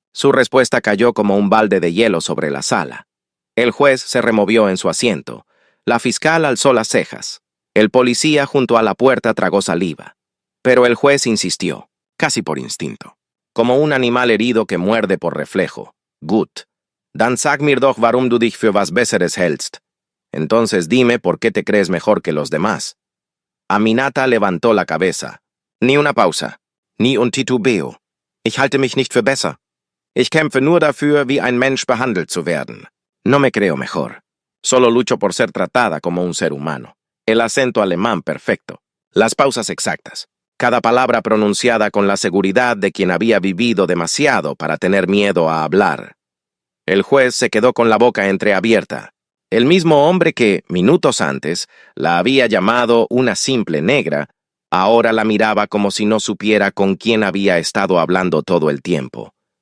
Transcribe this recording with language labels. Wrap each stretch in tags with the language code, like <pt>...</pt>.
<es>Su respuesta cayó como un balde de hielo sobre la sala. El juez se removió en su asiento. La fiscal alzó las cejas. El policía junto a la puerta tragó saliva. Pero el juez insistió, casi por instinto, como un animal herido que muerde por reflejo.</es> <de>«Gut. Dann sag mir doch, warum du dich für was Besseres hältst».</de> <es>Entonces dime por qué te crees mejor que los demás. Aminata levantó la cabeza. Ni una pausa, ni un titubeo.</es> <de>Ich halte mich nicht für besser. Ich kämpfe nur dafür, wie ein Mensch behandelt zu werden.</de> <es>No me creo mejor. Solo lucho por ser tratada como un ser humano. El acento alemán perfecto. Las pausas exactas. Cada palabra pronunciada con la seguridad de quien había vivido demasiado para tener miedo a hablar. El juez se quedó con la boca entreabierta. El mismo hombre que, minutos antes, la había llamado una simple negra, ahora la miraba como si no supiera con quién había estado hablando todo el tiempo.</es>